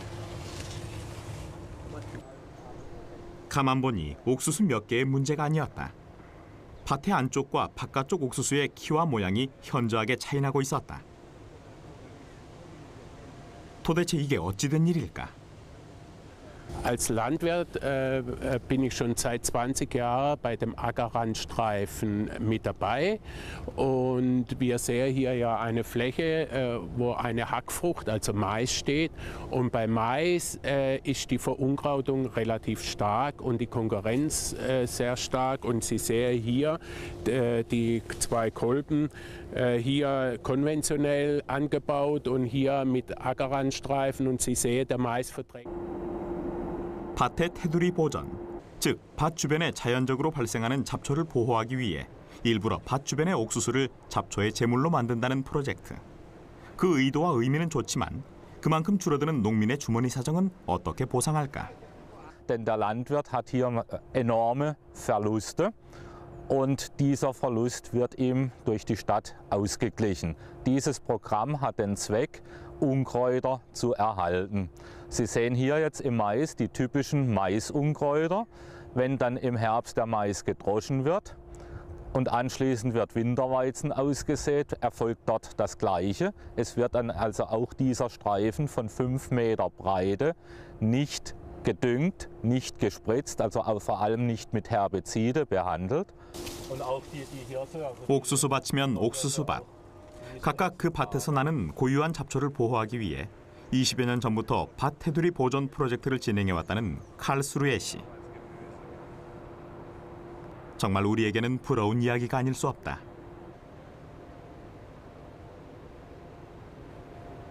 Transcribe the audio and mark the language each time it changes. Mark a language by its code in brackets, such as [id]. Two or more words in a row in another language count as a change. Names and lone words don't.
[ko] 가만 보니 옥수수 몇 개의 문제가 아니었다. 밭의 안쪽과 바깥쪽 옥수수의 키와 모양이 현저하게 차이나고 있었다. 도대체 이게 어찌된 일일까? [de] Als Landwirt bin ich schon seit 20 Jahren bei dem Ackerrandstreifen mit dabei und wir sehen hier ja eine Fläche, wo eine Hackfrucht, also Mais steht, und bei Mais ist die Verunkrautung relativ stark und die Konkurrenz sehr stark, und Sie sehen hier die zwei Kolben hier konventionell angebaut und hier mit Ackerrandstreifen, und Sie sehen, der Mais verträgt. [ko] 밭의 테두리 보전, 즉 밭 주변에 자연적으로 발생하는 잡초를 보호하기 위해 일부러 밭 주변의 옥수수를 잡초의 제물로 만든다는 프로젝트. 그 의도와 의미는 좋지만 그만큼 줄어드는 농민의 주머니 사정은 어떻게 보상할까? [de] Denn der Landwirt hat hier enorme Verluste und dieser Verlust wird ihm durch die Stadt ausgeglichen. Dieses Programm hat den Zweck, Unkräuter zu erhalten. Sie sehen hier jetzt im Mais die typischen Maisunkräuter. Wenn dann im Herbst der Mais gedroschen wird und anschließend wird Winterweizen ausgesät, erfolgt dort das Gleiche. Es wird dann also auch dieser Streifen von 5 Meter Breite nicht gedüngt, nicht gespritzt, also auch vor allem nicht mit Herbizide behandelt. [ko] 옥수수밭이면 옥수수밭. 각각 그 밭에서 나는 고유한 잡초를 보호하기 위해 20여 년 전부터 밭 테두리 보존 프로젝트를 진행해왔다는 칼스루에 씨. 정말 우리에게는 부러운 이야기가 아닐 수 없다.